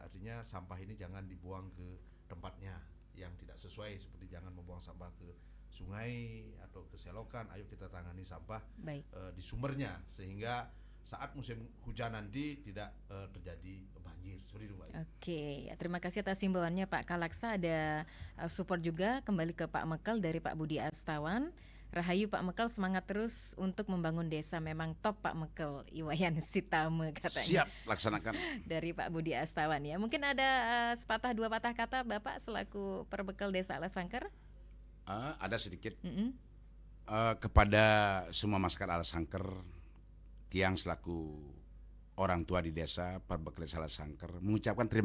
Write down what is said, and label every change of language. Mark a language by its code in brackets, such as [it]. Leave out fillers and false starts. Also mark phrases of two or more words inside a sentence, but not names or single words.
[id] Artinya sampah ini jangan dibuang ke tempatnya yang tidak sesuai, seperti jangan membuang sampah ke sungai atau ke selokan. Ayo kita tangani sampah di sumbernya sehingga saat musim hujan nanti tidak terjadi banjir seperti itu Pak. Oke, terima kasih atas himbauannya Pak Kalaksa. Ada support juga kembali ke Pak Mekel dari Pak Budi Astawan. Rahayu Pak Mekel, semangat terus untuk membangun desa, memang top Pak Mekel, Iwayan Sitame katanya. Siap, laksanakan. Dari Pak Budi Astawan ya. Mungkin ada sepatah dua patah kata Bapak selaku perbekal Desa Alasangker? Ada sedikit. Kepada semua masyarakat Alasangker, tiang selaku orang tua di desa perbekal Desa Alasangker, mengucapkan terima